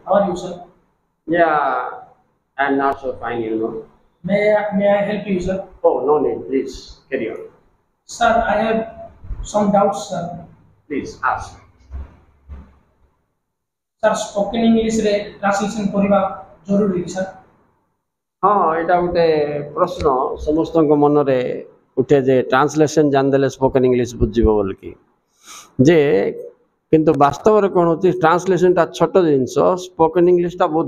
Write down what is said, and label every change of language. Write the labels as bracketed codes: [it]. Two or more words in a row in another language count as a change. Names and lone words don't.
[en] How are you, sir? Yeah, I'm not so fine. May I help you, sir? Oh, no need. Please carry on. Sir, I have some doubts, sir. Please ask. Sir, spoken English [or] रे ट्रांसलेशन କରିବା ଜରୁରୀ କି, sir? ହଁ ଏଇଟା ଗୋଟେ ପ୍ରଶ୍ନ ସମସ୍ତଙ୍କ ମନରେ ଉଠେ ଯେ ଟ୍ରାନ୍ସଲେସନ୍ ଜାଣିଦେଲେ [en] spoken English [or] ବୁଝିବ ବୋଲିକି ଯେ କିନ୍ତୁ ବାସ୍ତବରେ କ'ଣ ହେଉଛି ଟ୍ରାନ୍ସଲେସନ୍ଟା ଛୋଟ ଜିନିଷ [en] spoken English [or] ବହୁତ